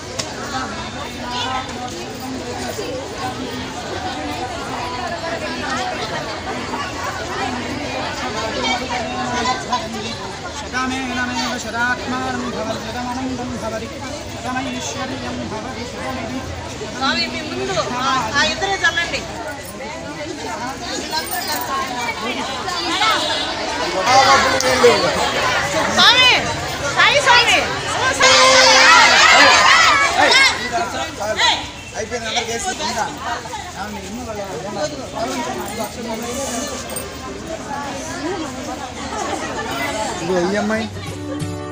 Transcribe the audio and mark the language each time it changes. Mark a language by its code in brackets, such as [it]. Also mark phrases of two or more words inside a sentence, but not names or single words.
[sa] शतमेनमेव शतात्मानं भवति शतमनन्दं भवति शतमैश्वर्यं भवति शतमिति [te] స్వామి మీ ముందు ఆ ఇద్దరే చల్లండి స్వామి సాయి స్వామి అయిపోయింది అందరు చేస్తుందా ఇదిగో ఈ అమ్మాయి